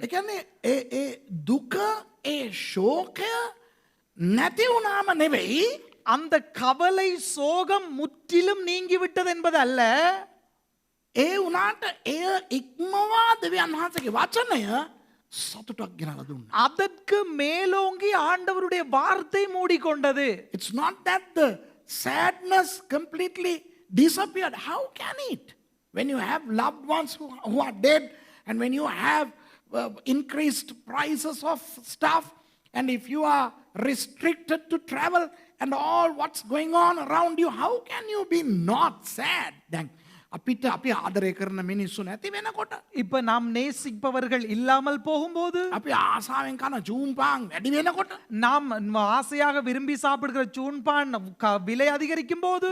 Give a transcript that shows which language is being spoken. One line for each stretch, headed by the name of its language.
Sinhala: ඒ කියන්නේ ඒ දුක ඒ ශෝකය නැති වුණාම නෙවෙයි,
Tamil: அந்த கவலை சோகம் முற்றிலும் நீங்கி விட்டது என்பது அல்ல.
Sinhala: ඒ වුණාට එය ඉක්මවා දෙවියන් වහන්සේගේ වචනය සතුටක් ගෙනලා දුන්නා.
Tamil: அதற்கு மேலோங்கி ஆண்டவருடைய வார்த்தை மூடிக்கொண்டது.
English: It's not that the sadness completely disappeared. How can it? When you have loved ones who are dead, and when you have increased prices of stuff, and if you are restricted to travel and all what's going on around you, how can you be not sad?
Sinhala: Then අපිට අපි ආදරය කරන මිනිස්සු නැති වෙනකොට,
Tamil: இப்ப நாம் நேசிப்பவர்கள் இல்லாமல் போகும்போது,
Sinhala: අපි ආසාවෙන් කන චූම්පාන් වැඩි වෙනකොට,
Tamil: நாம் ஆசையாக விரும்பி சாப்பிடுகிற சூன்பான் விலை அதிகரிக்கும் போது,